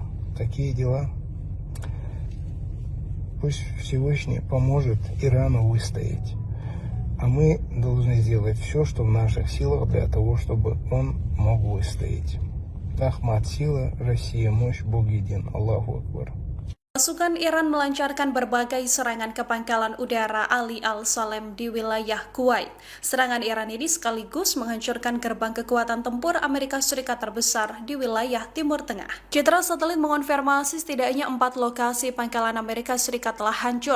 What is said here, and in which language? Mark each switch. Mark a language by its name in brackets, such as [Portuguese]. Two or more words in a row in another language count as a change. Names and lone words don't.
[Russian] Такие дела. Пусть Всевышний поможет Ирану выстоять. А мы должны сделать все, что в наших силах для того, чтобы он мог выстоять. Ахмад, сила, Россия, мощь, Бог един. [Arabic] الله أكبر. [Indonesian] Pasukan Iran melancarkan berbagai serangan ke pangkalan udara Ali Al-Salem di wilayah Kuwait. Serangan Iran ini sekaligus menghancurkan gerbang kekuatan tempur Amerika Serikat terbesar di wilayah Timur Tengah. Citra satelit mengonfirmasi setidaknya 4 lokasi pangkalan Amerika Serikat telah hancur.